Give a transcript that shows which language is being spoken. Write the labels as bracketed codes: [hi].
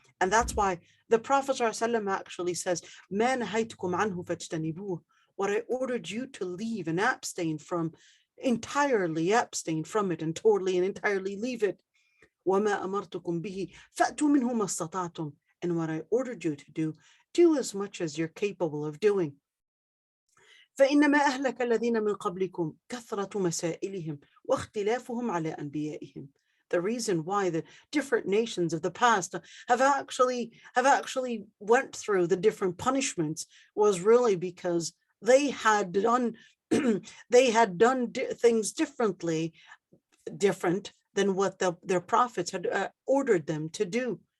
[en] And that's why the Prophet ﷺ actually says, [ar] "Ma nahaytukum anhu fajtanibuh." [en] What I ordered you to leave and abstain from, entirely abstain from it and totally and entirely leave it. [ar] وَمَا أَمَرْتُكُمْ بِهِ فَأْتُوا مِنْهُ مَا اسْتَطَعْتُمْ. [en] And what I ordered you to do as much as you're capable of doing. [ar] فإنما أهلك الذين من قبلكم كثرة مسائلهم واختلافهم على أنبيائهم. [en] The reason why the different nations of the past have actually went through the different punishments was really because they had done things different than what their prophets had ordered them to do.